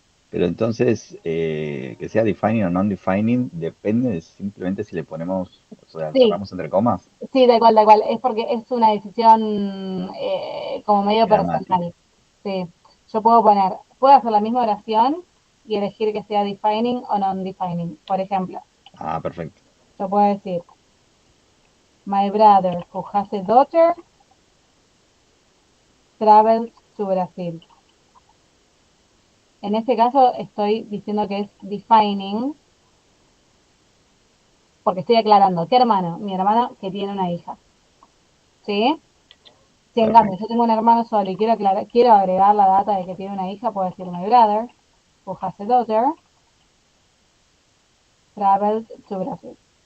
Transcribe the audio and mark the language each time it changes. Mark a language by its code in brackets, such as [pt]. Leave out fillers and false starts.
[es] Pero entonces, que sea defining o non-defining, depende de simplemente si le ponemos, o sea, Sí, cerramos entre comas. sí, da igual, da igual. Es porque es una decisión como medio Gramática. personal. Sí, yo puedo hacer la misma oración y elegir que sea defining o non-defining. Por ejemplo, Ah, perfecto. yo puedo decir, [en] my brother who has a daughter traveled to Brazil. [es] En este caso estoy diciendo que es defining porque estoy aclarando. ¿Qué hermano? Mi hermano que tiene una hija. ¿Sí? Si en cambio yo Perfecto. tengo un hermano solo y quiero agregar la data de que tiene una hija, puedo decir [en] my brother, who has a daughter, traveled to Brazil.